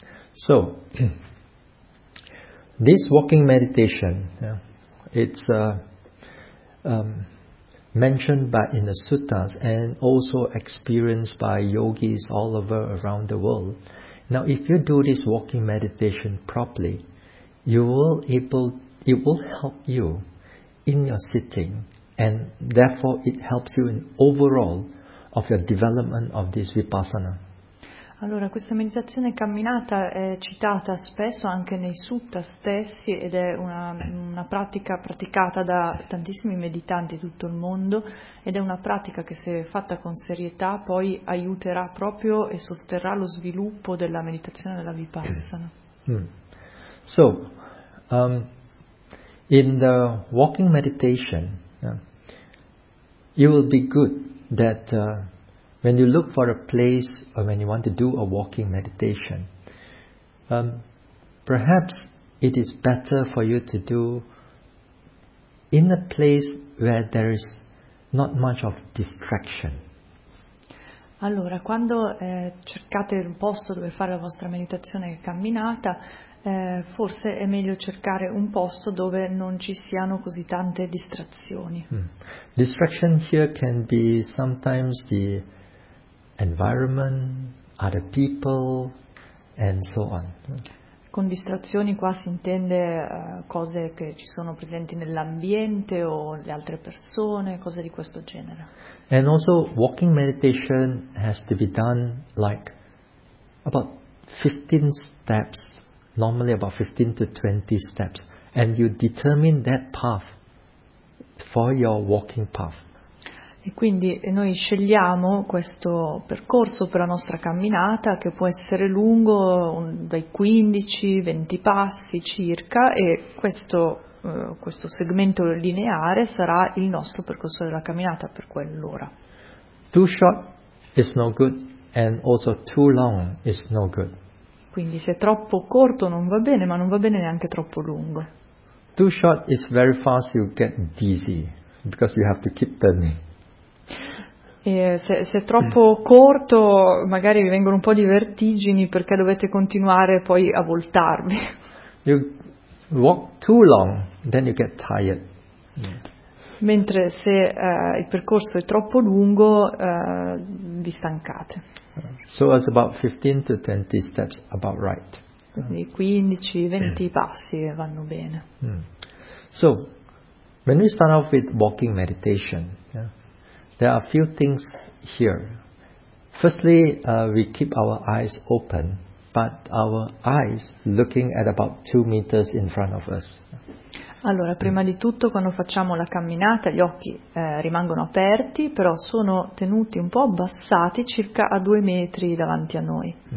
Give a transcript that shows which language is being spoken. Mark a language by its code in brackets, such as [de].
[en] So, this walking meditation, it's mentioned by in the suttas and also experienced by yogis all over around the world. Now if you do this walking meditation properly, it will help you in your sitting, and therefore it helps you in overall of your development of this Vipassana. [it] Allora, questa meditazione camminata è citata spesso anche nei sutta stessi ed è una pratica praticata da tantissimi meditanti di tutto il mondo, ed è una pratica che se fatta con serietà poi aiuterà proprio e sosterrà lo sviluppo della meditazione della Vipassana. [en] So, in the walking meditation, it will be good that when you look for a place or when you want to do a walking meditation, perhaps it is better for you to do in a place where there is not much of distraction. [it] Allora, quando cercate un posto dove fare la vostra meditazione e camminata, forse è meglio cercare un posto dove non ci siano così tante distrazioni. [en] Distraction here can be sometimes the environment, other people, and so on. [it] Con distrazioni qua si intende cose che ci sono presenti nell'ambiente o le altre persone, cose di questo genere. [en] And also walking meditation has to be done like about 15 steps, normally about 15 to 20 steps, and you determine that path for your walking path. [it] E quindi noi scegliamo questo percorso per la nostra camminata che può essere lungo dai 15-20 passi circa e questo segmento lineare sarà il nostro percorso della camminata per quell'ora. [en] Too short is no good and also too long is no good. [it] Quindi se è troppo corto non va bene, ma non va bene neanche troppo lungo. [en] Too short is very fast you get dizzy because you have to keep turning. [it] E se è troppo corto, magari vi vengono un po' di vertigini perché dovete continuare poi a voltarvi. [en] You walk too long, then you get tired. [it] Mentre se il percorso è troppo lungo, vi stancate. [en] So it's about 15 to 20 steps, about right. [it] Quindi 15-20 passi vanno bene. [en] So, when we start off with walking meditation, there are a few things here. Firstly, we keep our eyes open, but our eyes looking at about 2 meters in front of us. [it] Allora, prima di tutto, quando facciamo la camminata, gli occhi rimangono aperti, però sono tenuti un po' abbassati circa a 2 metri davanti a noi.